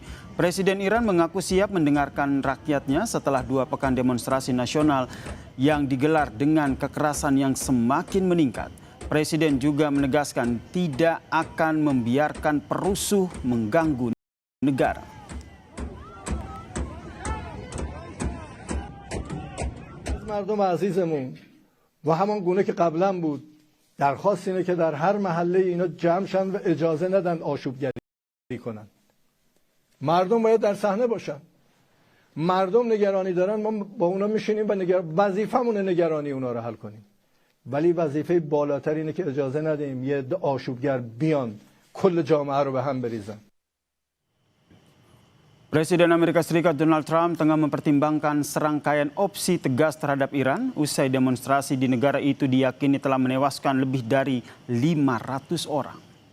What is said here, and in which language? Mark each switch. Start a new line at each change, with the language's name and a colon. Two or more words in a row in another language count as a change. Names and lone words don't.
Indonesian: Presiden Iran mengaku siap mendengarkan rakyatnya setelah 2 pekan demonstrasi nasional yang digelar dengan kekerasan yang semakin meningkat. Presiden juga menegaskan tidak akan membiarkan perusuh mengganggu negara.
Persian: و همان گونه که قبلا بود درخواست اینه که در هر محله اینا جمع شن و اجازه ندن آشوبگری کنن. مردم باید در صحنه باشن. مردم نگرانی دارن، ما با اونا میشینیم و وظیفمونه نگرانی اونا رو حل کنیم. ولی وظیفه بالاتر اینه که اجازه ندیم یه عده آشوبگر بیان کل جامعه رو به هم بریزن.
Indonesian: Presiden Amerika Serikat Donald Trump tengah mempertimbangkan serangkaian opsi tegas terhadap Iran usai demonstrasi di negara itu diyakini telah menewaskan lebih dari 500 orang.